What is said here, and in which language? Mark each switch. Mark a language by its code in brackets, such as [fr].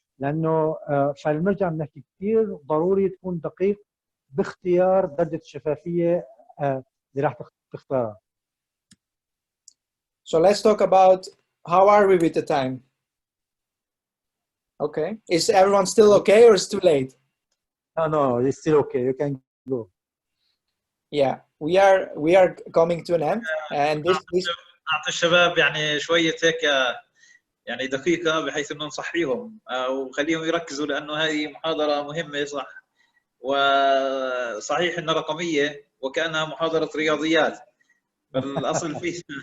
[ar] لانه فبنرجع بنحكي كثير ضروري تكون دقيق باختيار درجة الشفافية اللي راح تختارها. [en] So let's talk about how are we with the time? Okay. Is everyone still okay, or is it too late? No, it's still okay. You can go. Yeah, we are coming to an end, and this [ar] أعطي الشباب يعني شوية هيك يعني دقيقة بحيث إنه نصحيهم وخليهم يركزوا، لأنه هذه محاضرة مهمة صح، وصحيح إنها رقمية وكأنها محاضرة رياضيات، فالأصل فيه.